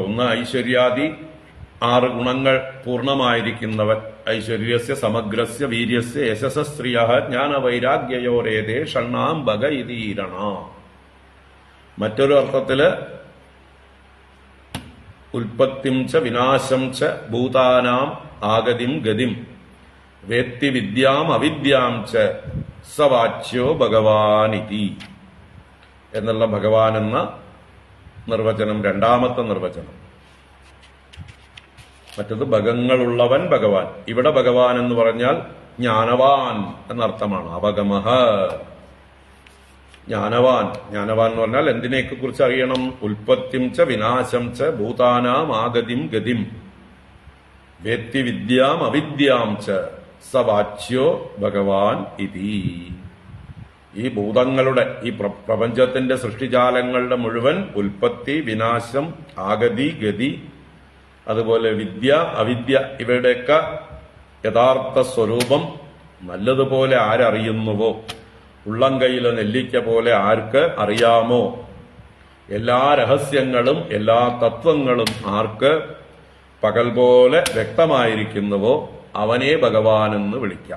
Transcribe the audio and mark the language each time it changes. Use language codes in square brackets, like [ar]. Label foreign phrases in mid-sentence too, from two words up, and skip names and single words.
[ml] ഒന്ന് ഐശ്വര്യാദി 6 ഗുണങ്ങൾ പൂർണ്ണമായിരിക്കുന്നവൻ. [sa] ഐശ്വര്യസ്യ സമഗ്രസ്യ വീര്യസ്യ യശസ്സ്ത്രിയഃ ജ്ഞാനവൈരാഗ്യയോരേതേ ഷണ്ണാം ഭഗ ഇതീരണ. [ml] മറ്റൊരു അർത്ഥത്തില് [sa] ഉൽപ്പത്തിം ച വിനാശം ച ഭൂതാനാം ആഗതിം ഗതിം വേത്തി വിദ്യാം അവിദ്യാം ച സവാച്യോ ഭഗവാനിതി [ml] എന്നുള്ള ഭഗവാൻ എന്ന നിർവചനം രണ്ടാമത്തെ നിർവചനം. മറ്റത് ഭഗങ്ങളുള്ളവൻ ഭഗവാൻ. ഇവിടെ ഭഗവാൻ എന്ന് പറഞ്ഞാൽ ജ്ഞാനവാൻ എന്നർത്ഥമാണ്. അവഗമഃ, ജ്ഞാനവാൻ. ജ്ഞാനവാൻ എന്ന് പറഞ്ഞാൽ എന്തിനെയൊക്കെ കുറിച്ച് അറിയണം? [sa] ഉൽപ്പത്തിം ച വിനാശം ച ഭൂതാനാം ആഗതിം ഗതിം വേത്തി വിദ്യാം അവിദ്യാം ച സവാച്യോ ഭഗവാൻ ഇതി. [ml] ഈ ഭൂതങ്ങളുടെ, ഈ പ്രപഞ്ചത്തിന്റെ സൃഷ്ടിജാലങ്ങളുടെ മുഴുവൻ ഉൽപ്പത്തി, വിനാശം, ആഗതി, ഗതി, അതുപോലെ വിദ്യ, അവിദ്യ, ഇവയുടെയൊക്കെ യഥാർത്ഥ സ്വരൂപം നല്ലതുപോലെ ആരറിയുന്നുവോ, ഉള്ളം കൈയിലെ നെല്ലിക്ക പോലെ ആർക്ക് അറിയാമോ, എല്ലാ രഹസ്യങ്ങളും എല്ലാ തത്വങ്ങളും ആർക്ക് പകൽ പോലെ വ്യക്തമായിരിക്കുന്നുവോ അവനെ ഭഗവാനെന്ന് വിളിക്കാം.